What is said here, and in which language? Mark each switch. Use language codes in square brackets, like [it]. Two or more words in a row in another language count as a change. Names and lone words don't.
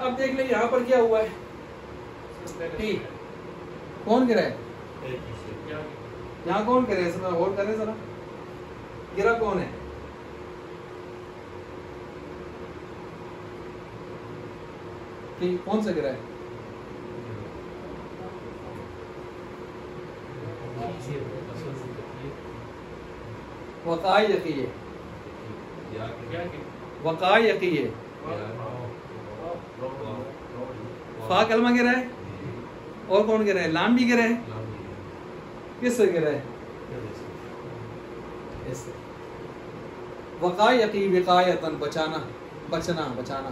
[ur] اب دیکھ لیں یہاں پر کیا ہوا ہے. کون گرا ہے یہاں؟ کون گرا ہے؟ ذرا غور کریں ذرا. گرا کون ہے؟ کون سا گرا ہے؟ [ar] وقاع یقیہ. وقاع یقیہ. [ur] فا کلمہ گرا ہے. اور کون گرا ہے؟ لام بھی گرا ہے. کس سے گرا ہے؟ اس سے. [ar] وقاع یقی وقایتن، [ur] بچانا، بچنا، بچانا.